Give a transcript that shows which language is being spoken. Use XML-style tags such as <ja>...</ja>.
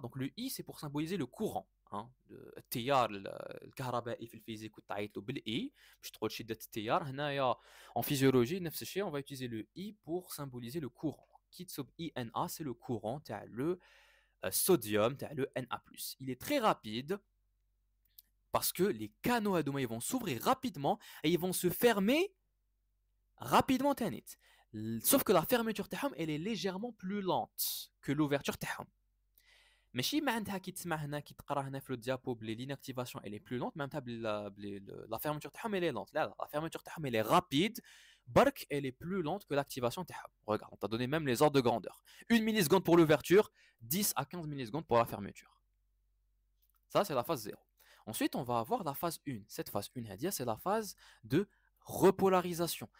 <fr>Donc le I c'est pour symboliser le courant.</fr> <ar>التيار الكهربائي في الفيزيك وتعيط له بالاي باش تقول شده التيار</ar> <fr>هنايا en physiologie نفس الشيء on va utiliser le I pour symboliser le courant qui تصب INA c'est le courant تاع le sodium تاع le Na+. Il est très rapide parce que les canaux هذوما ils vont s'ouvrir rapidement et ils vont se fermer rapidement تانيت. Sauf que la fermeture تاعهم elle est légèrement plus lente que l'ouverture تاعهم.</fr> <ar>ماشي معناتها كي تسمع هنا كي تقرا هنا في الديابو بلي l'inactivation</ar> <fr>elle est plus lente</fr> <ar>معناتها la fermeture تاعهم elle est lente.</ar> <fr>لا la fermeture تاعهم elle est rapide برك elle est plus lente que l'activation تاعهم. Regarde, on t'a donné même les ordres de grandeur. 1 milliseconde pour l'ouverture, 10 à 15 millisecondes pour la fermeture. Ça c'est la phase 0. Ensuite, on va avoir la phase 1. Cette phase 1, c'est la phase de repolarisation.</fr>